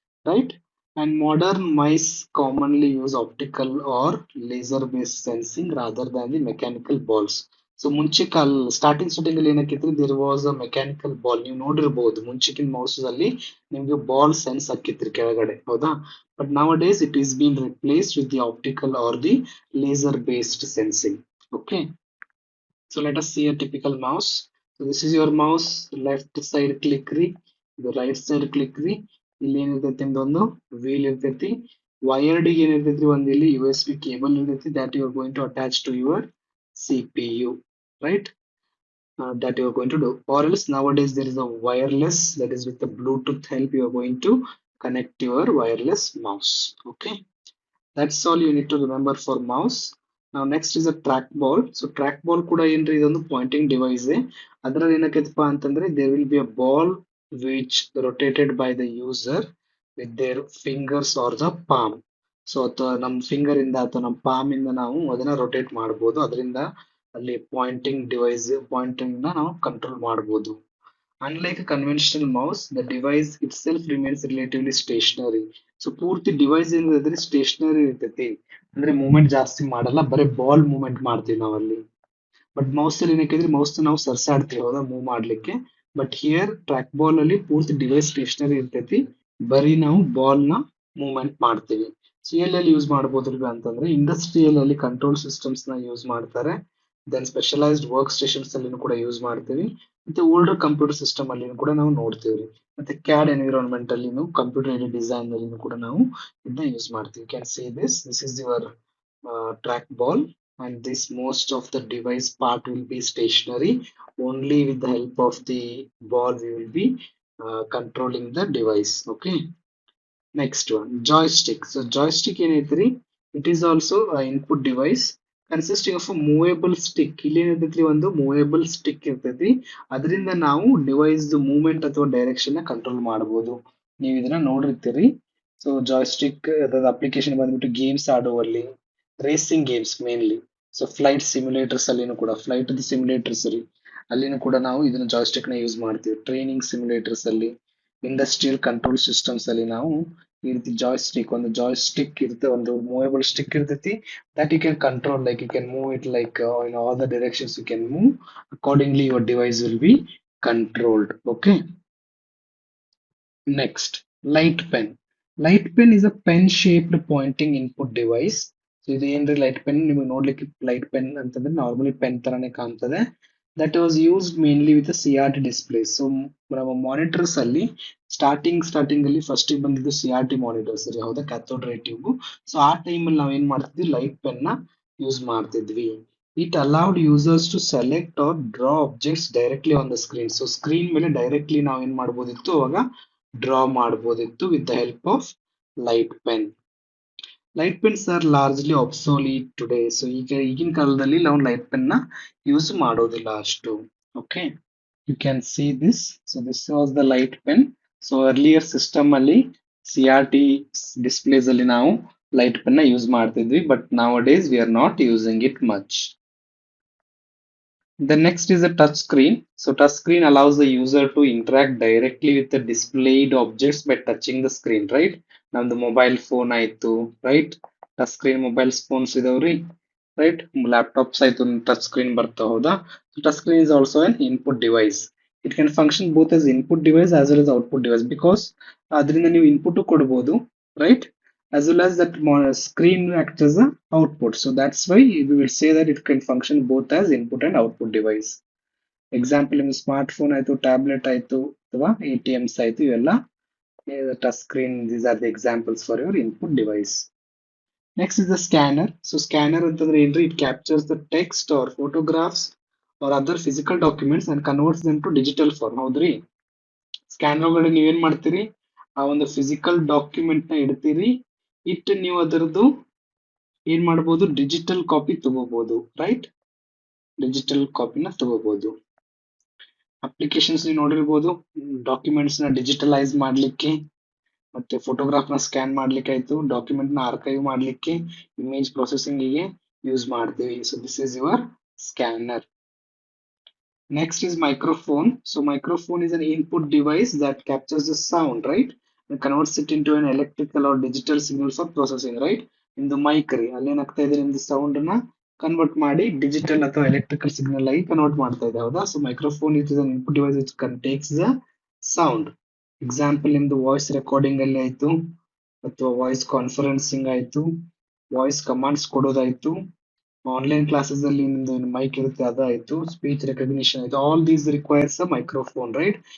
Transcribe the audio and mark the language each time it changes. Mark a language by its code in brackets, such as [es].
[en] Right, and modern mice commonly use optical or laser based sensing rather than the mechanical balls. So [kn] ಮುಂಚೆ starting ಅಲ್ಲಿ ಏನಕ್ಕಿತ್ತು, [en] There was a mechanical ball. [kn] ನೀವು ನೋಡಿರ್ಬಹುದು ಮುಂಚಿನ mouse ಅಲ್ಲಿ ನಿಮ್ಗೆ ball sense ಆಕ್ಕಿತ್ರಿ ಕೆಳಗಡೆ ಹೌದಾ. [en] But nowadays it is been replaced with the optical or the laser based sensing. Okay, so let us see a typical mouse. So this is your mouse. Left side click ರೀ, ಇದು right side click ರೀ. [kn] ಇಲ್ಲಿ ಏನಿರ್ತೈತಿ ನಿಮ್ದೊಂದು wheel ಇರ್ತೈತಿ. Wired ಏನಿರ್ತೈತಿ, ಒಂದು ಇಲ್ಲಿ USB cable ಇರ್ತೈತಿ, [en] that you are going to attach to your CPU, right? That you are going to do. Or else nowadays there is a wireless, that is with the Bluetooth help you are going to connect your wireless mouse. Okay, that's all you need to remember for mouse. Now next is a trackball. [kn] So trackball ಕೂಡ ಏನ್ರಿ, ಇದೊಂದು Poynting device. ಅದ್ರಲ್ಲಿ ಏನಕ್ಕೈತಪ್ಪ ಅಂತಂದ್ರೆ, [en] there will be a ball which rotated by the user with their fingers or the palm. [kn] So ಅಥವಾ ನಮ್ finger ಇಂದ ಅಥವಾ ನಮ್ ಪಾಮ್ ಇಂದ ನಾವು ಅದನ್ನ ರೊಟೇಟ್ ಮಾಡಬಹುದು. ಅದರಿಂದ ಅಲ್ಲಿ ಪಾಯಿಂಟಿಂಗ್ ಡಿವೈಸ್, ಪಾಯಿಂಟಿಂಗ್ ನ ನಾವು ಕಂಟ್ರೋಲ್ ಮಾಡಬಹುದು. [en] Unlike a conventional mouse, the device itself remains relatively stationary. [kn] So ಪೂರ್ತಿ ಡಿವೈಸ್ ಏನಿದ್ರೆ ಸ್ಟೇಷನರಿ ಇರ್ತೈತಿ, ಅಂದ್ರೆ ಮೂವ್ಮೆಂಟ್ ಜಾಸ್ತಿ ಮಾಡಲ್ಲ, ಬರೀ ಬಾಲ್ ಮೂವ್ಮೆಂಟ್ ಮಾಡ್ತೀವಿ ನಾವಲ್ಲಿ. ಬಟ್ ಮೌಸ್ ಅಲ್ಲಿ ಏನಕ್ಕಿದ್ರೆ, ಮೌಸ್ ನಾವು ಸರ್ಸಾಡ್ತೀವಿ ಹೌದಾ ಮೂವ್ ಮಾಡ್ಲಿಕ್ಕೆ. ಬಟ್ ಹಿಯರ್ ಟ್ರ್ಯಾಕ್ ಬಾಲ್ ಅಲ್ಲಿ ಪೂರ್ತಿ ಡಿವೈಸ್ ಸ್ಟೇಷನರಿ ಇರ್ತೈತಿ, ಬರೀ ನಾವು ಬಾಲ್ ನ ಮೂವ್ಮೆಂಟ್ ಮಾಡ್ತೀವಿ. ಸೊ ಎಲ್ಲೆಲ್ಲಿ ಯೂಸ್ ಮಾಡಬಹುದು ಅಂತಂದ್ರೆ, ಇಂಡಸ್ಟ್ರಿಯಲ್ ಅಲ್ಲಿ ಕಂಟ್ರೋಲ್ ಸಿಸ್ಟಮ್ಸ್ ನ ಯೂಸ್ ಮಾಡ್ತಾರೆ. ದೆನ್ ಸ್ಪೆಷಲೈಸ್ಡ್ ವರ್ಕ್ ಸ್ಟೇಷನ್ಸ್ ಅಲ್ಲಿ ಕೂಡ ಯೂಸ್ ಮಾಡ್ತೀವಿ. ಮತ್ತೆ ಓಲ್ಡರ್ ಕಂಪ್ಯೂಟರ್ ಸಿಸ್ಟಮ್ ಅಲ್ಲಿ ಕೂಡ ನಾವು ನೋಡ್ತೀವಿ. ಮತ್ತೆ ಕ್ಯಾಡ್ ಎನ್ವಿರಾನ್ಮೆಂಟ್ ಅಲ್ಲಿ ಕಂಪ್ಯೂಟರ್ ಏಡೆಡ್ ಡಿಸೈನ್ ಅಲ್ಲಿ ಕೂಡ ನಾವು ಇದನ್ನ ಯೂಸ್ ಮಾಡ್ತೀವಿ. [en] Can see this is your track ball, and this most of the device part will be stationary. Only with the help of the ball we will be controlling the device. Okay, next one, joystick. So joystick ಏನೈತ್ರಿ, it is also a input device consisting of a movable stick. [kn] ಇಲ್ಲಿ ಏನೈತಿ, ಒಂದು movable stick ಇರ್ತೈತಿ. ಅದರಿಂದ ನಾವು device movement ಅಥವಾ direction ನ control ಮಾಡಬಹುದು. ನೀವು ಇದನ್ನ ನೋಡಿರ್ತೀರಿ. ಸೊ ಜಾಯ್ಸ್ಟಿಕ್ ಅಪ್ಲಿಕೇಶನ್ ಬಂದ್ಬಿಟ್ಟು games ಆಡುವಲ್ಲಿ, racing games mainly. So flight ಸಿಮ್ಯುಲೇಟರ್ಸ್ ಅಲ್ಲಿನೂ ಕೂಡ ಫ್ಲೈಟ್ ಸಿಮ್ಯುಲೇಟರ್ಸ್ ರೀ, ಅಲ್ಲಿನೂ ಕೂಡ ನಾವು ಇದನ್ನ ಜಾಯ್ಸ್ಟಿಕ್ ನ ಯೂಸ್ ಮಾಡ್ತೀವಿ. ಟ್ರೈನಿಂಗ್ ಸಿಮ್ಯುಲೇಟರ್ಸ್ ಅಲ್ಲಿ, ಇಂಡಸ್ಟ್ರಿಯಲ್ ಕಂಟ್ರೋಲ್ ಸಿಸ್ಟಮ್ಸ್ ಅಲ್ಲಿ ನಾವು ಈ ರೀತಿ ಜಾಯ್ಸ್ಟಿಕ್, ಒಂದು ಜಾಯ್ಸ್ಟಿಕ್ ಇರುತ್ತೆ, ಒಂದು ಮೂವೇಬಲ್ ಸ್ಟಿಕ್ ಇರ್ತೈತಿ, [en] that you can control, like you can move it like in all the directions you can move accordingly, your device will be controlled. Okay. Next, light pen. Light pen is a pen shaped pointing input device. [kn] So ಇದು ಏನ್ರಿ light pen, ನಿಮಗೆ ನೋಡ್ಲಿಕ್ಕೆ light pen ಅಂತಂದ್ರೆ normally pen ತರಾನೇ ಕಾಣ್ತದೆ. [en] That was used mainly with C R T display. [kn] So ನಮ್ಮ monitors ಅಲ್ಲಿ starting ಅಲ್ಲಿ ಫಸ್ಟ್ ಬಂದಿದ್ದು ಸಿ ಆರ್ ಟಿ ಮಾನಿಟರ್ಸ್ ರೀ, ಹೌದಾ, ಕ್ಯಾಥೋಡ್ ರೇ ಟ್ಯೂಬ್. ಸೊ ಆ ಟೈಮ್ ಅಲ್ಲಿ ನಾವ್ ಏನ್ ಮಾಡ್ತಿದ್ವಿ, ಲೈಟ್ ಪೆನ್ ನ ಯೂಸ್ ಮಾಡ್ತಿದ್ವಿ. [en] It allowed users to select or draw objects directly on the screen. [kn] So screen ಮೇಲೆ ಡೈರೆಕ್ಟ್ಲಿ ನಾವ್ ಏನ್ ಮಾಡ್ಬೋದಿತ್ತು, ಅವಾಗ ಡ್ರಾ ಮಾಡಬಹುದಿತ್ತು [en] With the help of light pen. Light pens are largely obsolete today. [kn] So ಈಗಿನ ಕಾಲದಲ್ಲಿ ನಾವು ಲೈಟ್ ಪೆನ್ ನ ಯೂಸ್ ಮಾಡೋದಿಲ್ಲ ಅಷ್ಟು. [en] Okay, you can see this. So this was the light pen. [kn] So earlier system ಅಲ್ಲಿ ಸಿ ಆರ್ ಟಿ ಡಿಸ್ಪ್ಲೇಸ್ ಅಲ್ಲಿ ನಾವು light pen ನ ಯೂಸ್ ಮಾಡ್ತಿದ್ವಿ, ಬಟ್ ನಾವ್ days [en] We are not using it much. The next is a touch screen. So touch screen allows the user to interact directly with the displayed objects by touching the screen, right? [kn] ನಮ್ದು mobile phone ಆಯ್ತು, right, touch screen mobile phones ಇದಾವ್ರಿ, right, laptops ಆಯ್ತು, touch screen ಬರ್ತಾವ, ಹೌದಾ. [en] Touch screen is also an input device. It can function both as input device as well as output device, because [kn] ಅದರಿಂದ ನೀವು input ಕೊಡ್ಬೋದು, [en] Right, as well as that screen acts as a output. So that's why we will say that it can function both as input and output device. [kn] Example, ನಿಮ್ಮ smart phone ಆಯ್ತು, tablet ಆಯ್ತು, ಅಥವಾ A T ಎಮ್ಸ್ ಆಯ್ತು, ಇವೆಲ್ಲ touch screen. [en] These are the examples for your input device. Next is the scanner. So scanner [kn] ಅಂತಂದ್ರೆ ಏನ್ರಿ, [en] It captures the text or photographs or other physical documents and converts them to digital form. [kn] ಹೌದ್ರಿ, scanner ಒಳಗಡೆ ನೀವೇನ್ ಮಾಡ್ತೀರಿ, ಆ ಒಂದು physical document ನ ಇಡ್ತೀರಿ, ಇಟ್ಟು ನೀವು ಅದರದ್ದು ಏನ್ ಮಾಡಬಹುದು, ಡಿಜಿಟಲ್ ಕಾಪಿ ತಗೋಬಹುದು, ರೈಟ್, ಡಿಜಿಟಲ್ ಕಾಪಿನ ತಗೋಬಹುದು. ಅಪ್ಲಿಕೇಶನ್ಸ್ ನೀವು ನೋಡಿರ್ಬೋದು, ಡಾಕ್ಯುಮೆಂಟ್ಸ್ ನ ಡಿಜಿಟಲೈಸ್ ಮಾಡ್ಲಿಕ್ಕೆ, ಮತ್ತೆ ಫೋಟೋಗ್ರಾಫ್ ನ ಸ್ಕ್ಯಾನ್ ಮಾಡ್ಲಿಕ್ಕೆ ಆಯ್ತು, ಡಾಕ್ಯುಮೆಂಟ್ ನ ಆರ್ಕೈವ್ ಮಾಡ್ಲಿಕ್ಕೆ, ಇಮೇಜ್ ಪ್ರೊಸೆಸಿಂಗ್ ಗೆ ಯೂಸ್ ಮಾಡ್ತೀವಿ. [en] So this is your scanner. Next is microphone. So microphone is an input device that captures the sound, right, and converts it into an electrical or digital signal for processing, right. [kn] ನಿಮ್ದು mic ರೀ, ಅಲ್ಲೇನಾಗ್ತಾ ಇದೆ, ನಿಮ್ದು sound ನ convert ಮಾಡಿ digital ಅಥವಾ electrical signal ಆಗಿ convert ಮಾಡ್ತಾ ಇದೆ, ಹೌದಾ. [en] So microphone is an input device which takes the sound. [kn] Example, ನಿಮ್ದು ವಾಯ್ಸ್ ರೆಕಾರ್ಡಿಂಗ್ ಅಲ್ಲಿ ಆಯ್ತು, ಅಥವಾ ವಾಯ್ಸ್ ಕಾನ್ಫರೆನ್ಸಿಂಗ್ ಆಯ್ತು, ವಾಯ್ಸ್ ಕಮಾಂಡ್ಸ್ ಕೊಡೋದಾಯ್ತು, ಆನ್ಲೈನ್ ಕ್ಲಾಸಸ್ ಅಲ್ಲಿ ನಿಮ್ದು ಮೈಕ್ ಇರುತ್ತೆ ಅದಾಯ್ತು, ಸ್ಪೀಚ್ ರೆಕಗ್ನಿಷನ್ ಆಯ್ತು, [en] all these requires a microphone, [kn] right.